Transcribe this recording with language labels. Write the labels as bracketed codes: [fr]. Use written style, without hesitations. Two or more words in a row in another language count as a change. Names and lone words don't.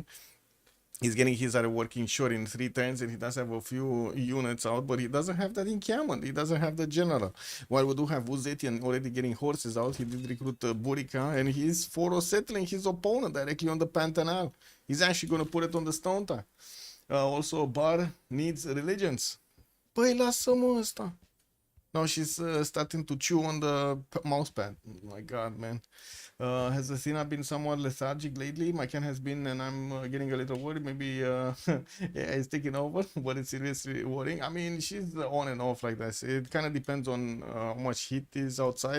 [en] He's getting his other working short in 3 turns, and he does have a few units out, but he doesn't have that encampment. He doesn't have the general. While we do have Uzetian already getting horses out, he did recruit Burica, and he's 4-0 settling his opponent directly on the Pantanal. He's actually going to put it on the stone tie. Also, Bar needs religions. [ro] Păi, lasă-mă ăsta. [en] Now she's starting to chew on the mousepad. Oh my god, man. Has Athena been somewhat lethargic lately? My can has been, and I'm getting a little worried. Maybe yeah, it's taking over, but it's seriously worrying. I mean, she's on and off like that. It kind of depends on how much heat is outside.